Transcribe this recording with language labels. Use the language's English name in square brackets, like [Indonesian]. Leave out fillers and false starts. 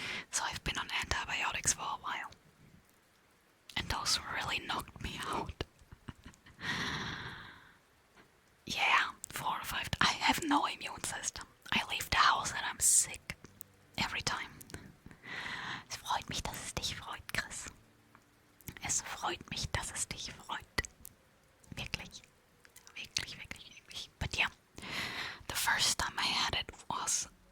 [English] So I've been on antibiotics for a while. And those really knocked me out. Yeah, 4 or 5. I have no immune system. I leave the house and I'm sick. Every time. [German] Es freut mich, dass es dich freut, Chris. Es freut mich, dass es dich freut. Wirklich. Wirklich. [English] But yeah, the first time I had it was